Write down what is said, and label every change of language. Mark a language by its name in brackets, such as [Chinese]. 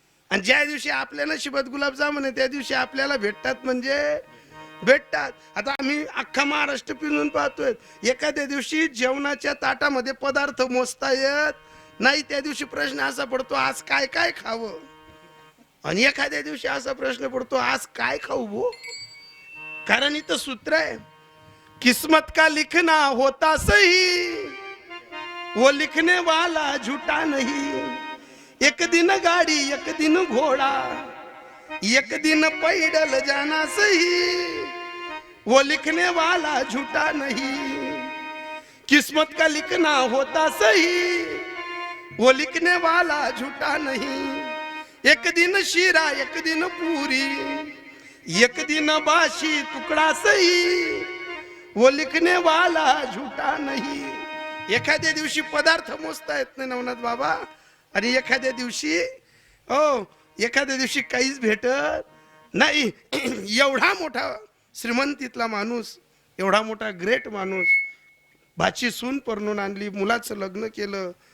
[Marathi] आणि ज्या दिवशी आपल्या नशिबात गुलाबजामुन आहे त्या दिवशी आपल्याला भेटतात म्हणजे भेटतात. आता आम्ही अख्खा महाराष्ट्र पिऊन पाहतोय. एखाद्या दिवशी जेवणाच्या ताटामध्ये पदार्थ मोजता येत नाही, त्या दिवशी प्रश्न असा पडतो आज काय काय खावं. आणि एखाद्या दिवशी असा प्रश्न पडतो आज काय खाऊ भो. कारण इथं सूत्र आहे, [Hindi] किस्मत का लिखना होता सही, वो लिखने वाला झूठा नहीं. एक दिन गाड़ी एक दिन घोड़ा, एक दिन पैदल जाना सही, वो लिखने वाला झूठा नहीं. किस्मत का लिखना होता सही, वो लिखने वाला झूठा नहीं. एक दिन शीरा एक दिन पूरी, एक दिन बाशी तुकडा सही, वो लिखने वाला झूठा नहीं. [Marathi] एखाद्या दिवशी पदार्थ मोजता येत नाही नवनाथ बाबा, आणि एखाद्या दिवशी एखाद्या दिवशी काहीच भेटत नाही. एवढा मोठा श्रीमंतीतला माणूस, एवढा मोठा ग्रेट माणूस, भाची सून परणून आणली, मुलाचं लग्न केलं.